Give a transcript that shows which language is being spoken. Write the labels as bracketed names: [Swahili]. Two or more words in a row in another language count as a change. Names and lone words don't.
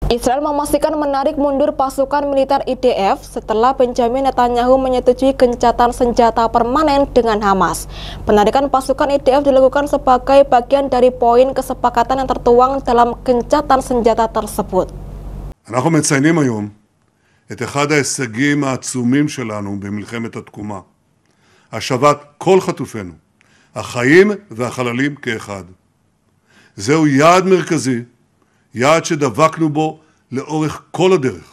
[Indonesian] Israel memastikan menarik mundur pasukan militer IDF setelah Benjamin Netanyahu menyetujui gencatan senjata permanen dengan Hamas. Penarikan pasukan IDF dilakukan sebagai bagian dari poin kesepakatan yang tertuang dalam gencatan senjata tersebut. [Hebrew] אנחנו מציינים היום את אחד ההישגים העצומים שלנו במלחמת התקומה, השבת כל חטופינו, החיים והחללים כאחד. זהו יעד מרכזי, יעד שדבקנו בו לאורך כל הדרך.